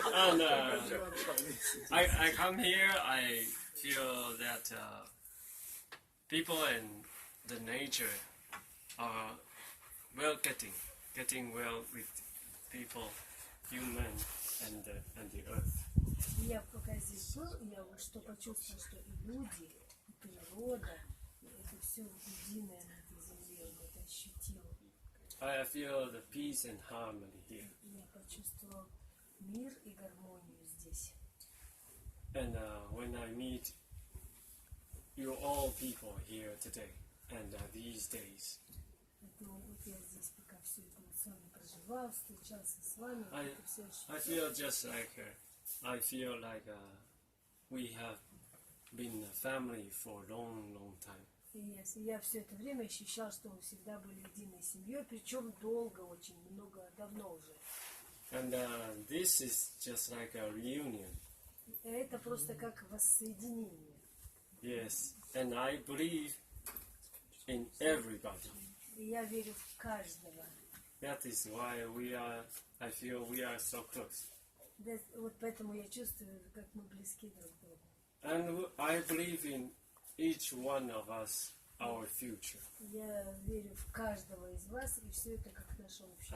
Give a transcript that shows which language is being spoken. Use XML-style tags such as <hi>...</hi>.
<en>And I come here, I feel that people and the nature are getting well with people, human and the earth.</en> <ru>Я пока здесь был, я вот что почувствовал, что и люди, и природа, это все единое на этой земле, вот это ощутил.</ru> <en>I feel the peace and harmony here.</en> <ru>Я почувствовал мир и гармонию здесь.</ru> <en>And when I meet you all people here today and these days,</en> <ru>Поэтому вот я здесь пока все это с вами проживал, встречался с вами,</ru> <en>I</en> <ru>это все ощутил.</ru> <en>I feel just like I feel like we have been a family for a long time.</en> <ru>И я все это время ощущал, что мы всегда были единой семьей, причем долго, очень много, давно уже.</ru> <en>And this is just like a reunion.</en> <ru>И это просто как воссоединение.</ru> <en>Yes, and I believe in everybody.</en> <ru>И я верю в каждого.</ru> <en>That is why I feel we are so close.</en> <ru>Вот поэтому я чувствую, как мы близки друг к другу.</ru> <en>And I believe in each one of us, our future.</en> <ru>Я верю в каждого из вас, и все это как наше общее</ru>